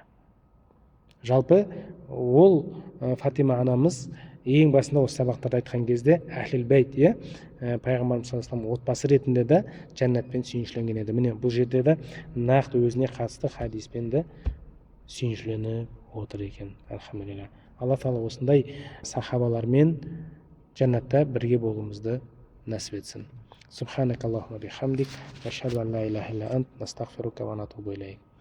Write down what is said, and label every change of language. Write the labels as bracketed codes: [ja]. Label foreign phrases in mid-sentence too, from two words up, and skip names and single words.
[kk] Жалпы ол Фатима анамыз ең басында осы сабақтарда айтқан кезде [ar] أهل البيت, [kk] пайғамбарымыз [ar] صلى الله عليه وسلم [kk] отбасы ретінде де жәннатпен сүйіншіленген еді. Міне бұл жерде де нақты өзіне қатысты хадиспен де сүйіншіленіп отыр екен. Алхамдулилла. Алла Тағала осындай сахабалармен жәннатта бірге болуымызды нәсіп етсін. [ar] سبحانك اللهم وبحمدك، أشهد أن لا إله إلا أنت، نستغفرك ونتوب إليك.